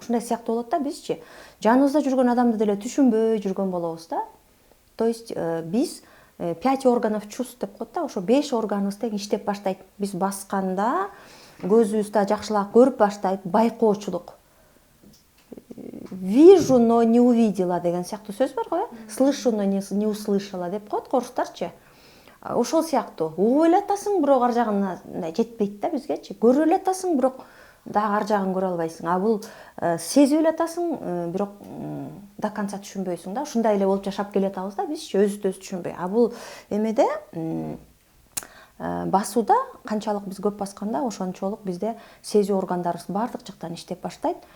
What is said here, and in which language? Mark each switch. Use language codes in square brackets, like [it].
[ky] Ушундай сыяктуу болот да бизчи. Жаныбызда жүргөн адамды деле түшүнбөй жүргөн болобуз да. То есть биз 5 [ru] органов чувств [ky] деп коет да, ошо 5 органыбыз тең иштеп баштайт. Биз басканда көзүбүз да жакшылап көрүп баштайт, байкоочулук. [ru] Вижу, но не увидела [ky] деген сыяктуу сөз бар го, [ru] слышу, но не услышала [ky] деп коет орустарчы. Ошол сыяктуу угуп эле атасың, бирок ар жагына жетпейт да бизгечи. Көрүп эле атасың, бирок дагы ар жагын көрө албайсың. А бул сезип эле атасың, бирок [ru] до конца [ky] түшүнбөйсүң да. Ушундай эле болуп жашап келе атабыз да бизчи, өзүбүздү түшүнбөй. А бул эмеде басууда канчалык биз көп басканда ошончолук бизде сезүү органдарыбыз баардык жактан иштеп баштайт.